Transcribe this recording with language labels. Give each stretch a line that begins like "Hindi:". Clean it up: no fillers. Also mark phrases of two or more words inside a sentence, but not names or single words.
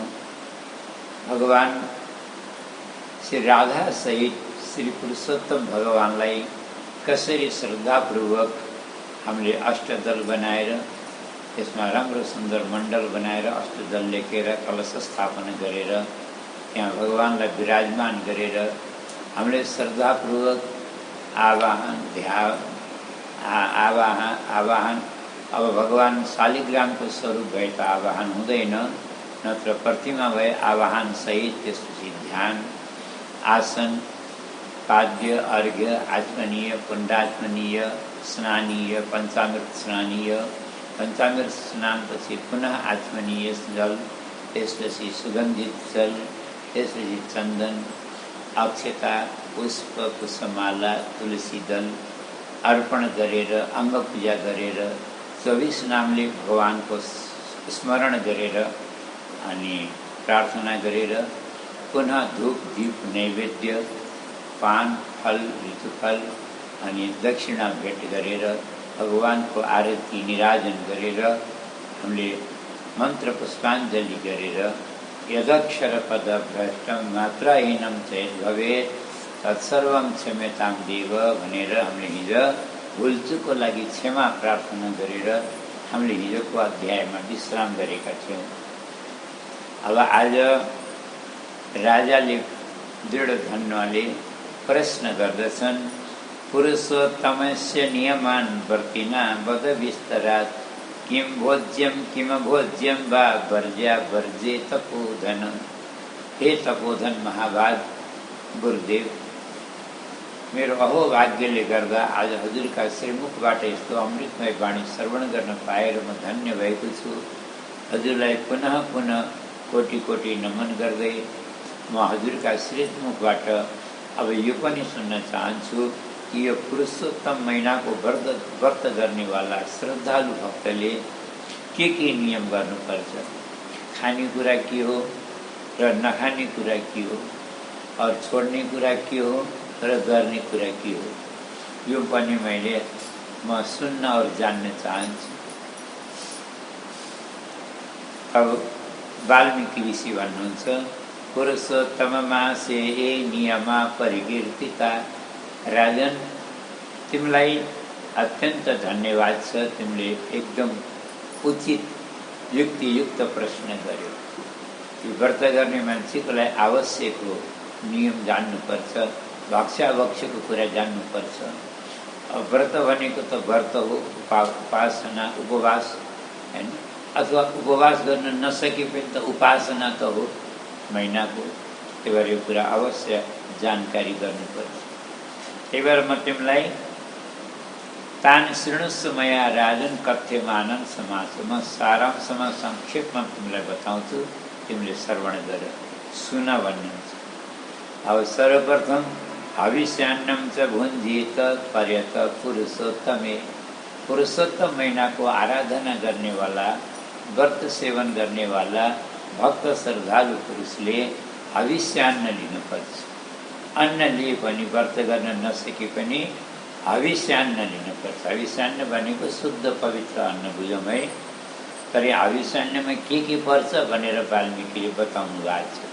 Nepali: भगवान श्री राधा सहित श्री पुरुषोत्तम भगवानलाई कसरी श्रद्धापूर्वक हामीले अष्टदल बनाएर त्यसमा राम्रो सुन्दर मण्डल बनाएर अष्टदल लेखेर कलश स्थापना गरेर त्यहाँ भगवानलाई विराजमान गरेर हामीले श्रद्धापूर्वक आवाहन अब भगवान शालिग्रामको स्वरूप भए त आवाहन हुँदैन, नत्र प्रतिमा भए आवाहन सहित त्यसपछि ध्यान, आसन, पाद्य, अर्घ्य, आचमनीय, पुण्डाचमनीय, स्नानीय, पंचामृत स्नानीय, पंचामृत स्नानपछि पुनः आचमनीय जल, त्यसपछि सुगन्धित जल, त्यसपछि चन्दन, अक्षता, पुष्प, पुष्पमाला, तुलसी दल अर्पण गरेर अङ्ग पूजा गरेर 24 नामले भगवानको स्मरण गरेर अनि प्रार्थना गरेर पुनः धूप दीप नैवेद्य पान फल ऋतुफल अनि दक्षिणा भेट गरेर भगवानको आरती निराजन गरेर हामीले मन्त्र पुष्पाञ्जली गरेर
Sanskrit: यदक्षर पद भ्रष्टम मात्राहीनम चेत भवेत् तत्सर्वम क्षम्यताम देव
Nepali: भनेर हामीले हिजो भुलचुकको लागि क्षमा प्रार्थना गरेर हामीले हिजोको अध्यायमा विश्राम गरेका थियौँ। अब आज राजाले दृढ धन्वले प्रश्न गर्दछन्,
Sanskrit: पुरुषोत्तमस्य नियमान वर्तिना वद विस्तरात् किम भोज्यम वा वर्ज्या वर्जे तपोधन। हे तपोधन महाभाग गुरुदेव,
Nepali: मेरो अहोभाग्यले गर्दा आज हजुरका श्रीमुखबाट यस्तो अमृतमय वाणी श्रवण गर्न पाएर म धन्य भएको छु। हजुरलाई पुनः पुनः कोटि कोटि नमन गर्दै म हजुरका श्रीमुखबाट अब यो पनि सुन्न चाहन्छु कि यो पुरुषोत्तम महिनाको व्रत गर्नेवाला श्रद्धालु भक्तले के नियम गर्नुपर्छ, खानेकुरा के हो र नखाने कुरा के हो, और छोड्ने कुरा के हो र गर्ने कुरा के हो, यो पनि म सुन्न और जान्न चाहन्छु। अब वाल्मीकि ऋषि भन्नुहुन्छ,
Sanskrit: पुरुषोत्तम मासे नियमा परिकीर्तिता।
Nepali: राजन, तिमीलाई अत्यन्त धन्यवाद छ, तिमीले एकदम उचित युक्तियुक्त प्रश्न गर्यो। यो व्रत गर्ने मान्छेको लागि आवश्यक हो, नियम जान्नुपर्छ, भक्ष्याभक्ष्यको कुरा जान्नुपर्छ। अब व्रत भनेको त व्रत हो, उपासना उपवास हैन, अथवा उपवास गर्न नसके पनि त उपासना त हो महिनाको। त्यही भएर यो कुरा अवश्य जानकारी गर्नुपर्छ। त्यही भएर म तिमीलाई
Sanskrit: तान शृणुस्व मया राजन कथ्यमानं समास,
Nepali: म सारांशमा संक्षेपमा तिमीलाई बताउँछु, तिमीले श्रवण गर, सुन भन्नुहुन्छ।
Sanskrit: अब सर्वप्रथम हविष्यान्नम च भुञ्जीत पर्यत पुरुषोत्तमे।
Nepali: पुरुषोत्तम महिनाको आराधना गर्नेवाला, व्रत सेवन गर्नेवाला भक्त श्रद्धालु पुरुषले हविष्यान्न लिनुपर्छ। अन्न लिए पनि, व्रत गर्न नसके पनि हविष्यान्न लिनुपर्छ। हविष्यान्न भनेको शुद्ध पवित्र अन्न बुझौँ है। तर हविष्यान्नमा के पर्छ भनेर वाल्मीकिले बताउनु भएको छ।